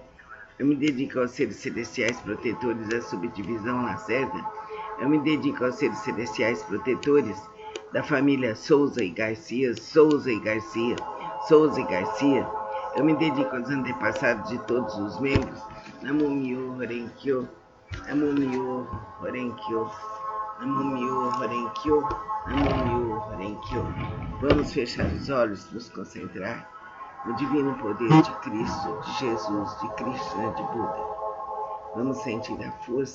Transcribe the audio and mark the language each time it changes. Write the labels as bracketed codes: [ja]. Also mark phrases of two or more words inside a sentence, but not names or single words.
[pt] Eu me dedico aos seres celestiais protetores da subdivisão Lacerda. Eu me dedico aos seres celestiais protetores da família Souza e Garcia, Souza e Garcia, Souza e Garcia. Eu me dedico aos antepassados de todos os membros. [ja] 南無妙法蓮華経、南無妙法蓮華経、南無妙法蓮華経、南無妙法蓮華経. [pt] Vamos fechar os olhos, nos concentrar no divino poder de Cristo, de Jesus, de Krishna, de Buda. Vamos sentir a força